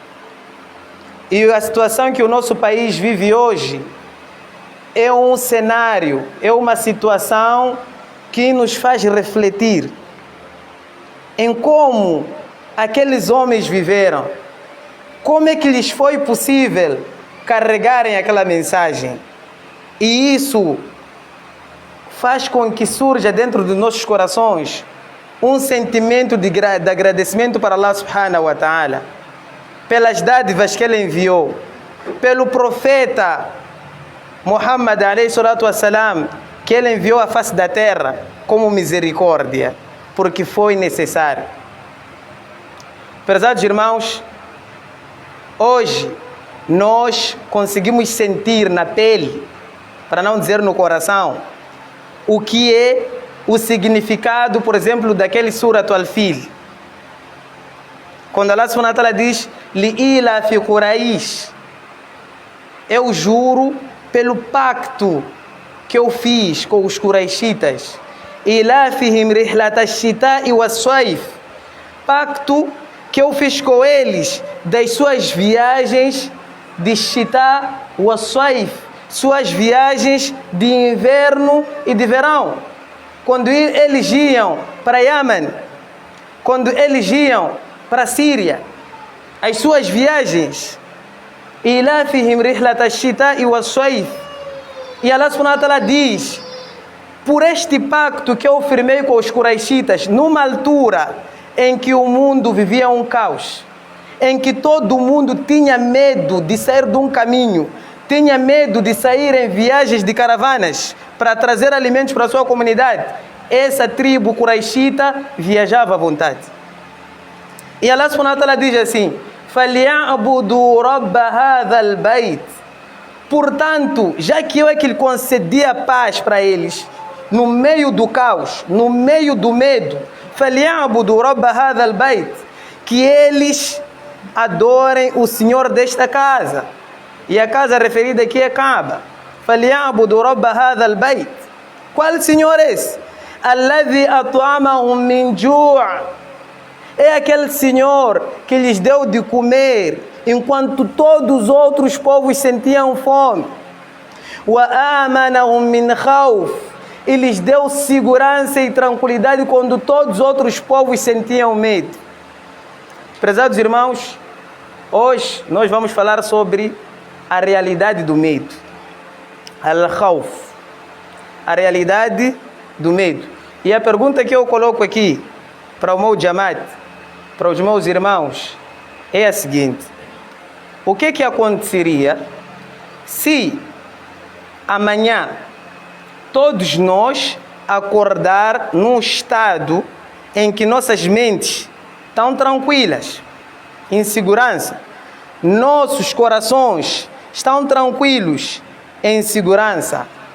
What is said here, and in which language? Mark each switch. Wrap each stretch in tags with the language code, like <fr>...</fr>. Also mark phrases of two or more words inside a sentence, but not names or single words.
<pt>E a situação que o nosso país vive hoje é um cenário, é uma situação que nos faz refletir em como aqueles homens viveram, como é que lhes foi possível carregarem aquela mensagem. E isso faz com que surja dentro dos nossos corações um sentimento de agradecimento para</pt> <ar>الله سبحانه وتعالى,</ar> <pt>pelas dádivas que ele enviou, pelo profeta Muhammad</pt> <ar>عليه الصلاة والسلام,</ar> <pt>que ele enviou à face da terra como misericórdia, porque foi necessário. Prezados irmãos, hoje nós conseguimos sentir na pele, para não dizer no coração, o que é o significado, por exemplo, daquele Surat Al-Fil. Quando</pt> <ar>الله سبحانه وتعالى</ar> <pt>diz</pt> <ar>لإيلاف قريش,</ar> <pt>eu juro pelo pacto que eu fiz com os Quraishitas,</pt> <ar>إيلافهم رحلة الشتاء والصيف,</ar> <pt>pacto que eu fiz com eles das suas viagens de</pt> <ar>الشتاء والصيف,</ar> <pt>suas viagens de inverno e de verão. Quando eles iam para Yemen, quando eles iam para a Síria, as suas viagens,</pt> <ar>إيلافهم رحلة الشتاء والصيف.</ar> <pt>E</pt> <ar>الله سبحانه وتعالى</ar> <pt>diz, por este pacto que eu firmei com os Quraishitas, numa altura em que o mundo vivia um caos, em que todo mundo tinha medo de sair de um caminho, tinha medo de sair em viagens de caravanas para trazer alimentos para a sua comunidade, essa tribo Quraishita viajava à vontade. E</pt> <ar>الله سبحانه وتعالى</ar> <pt>diz assim,</pt> <ar>فَلْيَعْبُدُوا رَبَّ هَذَا الْبَيْتِ.</ar> <pt>Portanto, já que eu é que lhe concedia paz para eles, no meio do caos, no meio do medo,</pt> <ar>فَلْيَعْبُدُوا رَبَّ هَذَا الْبَيْتِ,</ar> <pt>que eles adorem o Senhor desta casa. E a casa referida aqui é Kaaba.</pt> <ar>فَلْيَعْبُدُوا رَبَّ هَذَا الْبَيْتِ.</ar> <pt>Qual Senhor é esse?</pt> <ar>الَّذِي أَطْعَمَهُم مِّن جُوعٍ.</ar> <pt>É aquele Senhor que lhes deu de comer enquanto todos os outros povos sentiam fome.</pt> <ar>وَآمَنَهُم مِّنْ خَوْفٍ.</ar> <pt>E lhes deu segurança e tranquilidade quando todos os outros povos sentiam medo. Prezados irmãos, hoje nós vamos falar sobre a realidade do medo. Al-Khawf. A realidade do medo. E a pergunta que eu coloco aqui para o meu Jamaat, para os meus irmãos, é a seguinte: o que aconteceria se amanhã todos nós acordar num estado em que nossas mentes estão tranquilas, em segurança, nossos corações estão tranquilos, em segurança,</pt>